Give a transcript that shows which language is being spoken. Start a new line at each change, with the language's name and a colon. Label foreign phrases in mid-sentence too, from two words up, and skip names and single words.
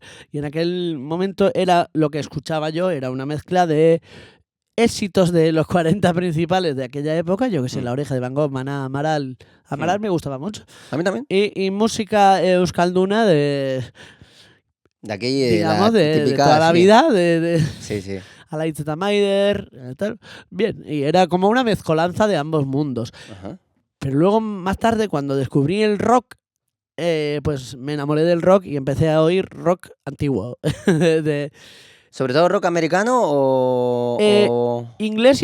Spanish: Y en aquel momento era lo que escuchaba yo, era una mezcla de éxitos de los 40 principales de aquella época, yo que sé, La Oreja de Van Gogh, Maná, Amaral. Amaral me gustaba mucho. A mí también. Y música euskalduna de, De aquí, digamos, la de típica. toda la sí. vida, de Sí, sí. Alaitz eta Maider, tal. Bien, y era como una mezcolanza de ambos mundos. Ajá. Pero luego, más tarde, cuando descubrí el rock, pues me enamoré del rock y empecé a oír rock antiguo. de ¿Sobre todo rock americano o...? inglés y